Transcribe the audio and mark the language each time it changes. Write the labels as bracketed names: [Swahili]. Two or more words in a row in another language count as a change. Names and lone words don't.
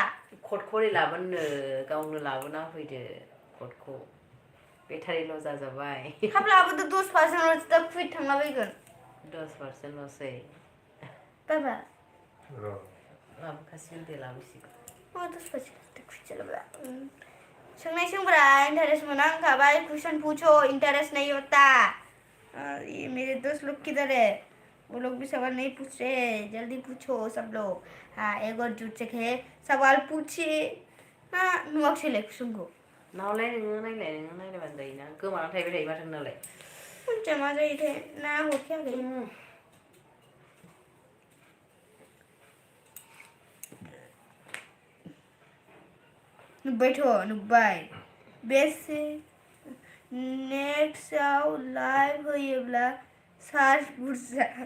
[Bodo] कटखौ ओरै लाबोनो गावनो लाबोना होफैदो कटखौ बेटारिल' जाजाबाय थाब लाबोदो 10% दा कुइट थांलाबायगोन 10%ल'सै बाबा लाबोखासिगोन दे लाबोसिगोन 10% कुइट चलाबा सोंनाय सोंब्रा इंटरेस्ट मोना होनखाबाय [Hindi] क्वेश्चन पूछो इंटरेस्ट नहीं होता ये मेरे दोस्त लोग किधर है वो लोग भी सवाल नहीं पूछ रहे जल्दी पूछो सब लोग हाँ एक और जुट है सवाल पूछिए हाँ [Bodo] नुवाखैलै कुइसनखौ नावलाय नोङो नायलायबानो जायोना गोमानानै थाहैबाय थायो माथो नोंनालाय मिथिया मा जायोथाय ना हरखायाखै नुबाय बेसे नेक्स्टआव लाइभ होयोब्ला सार्च बुरजा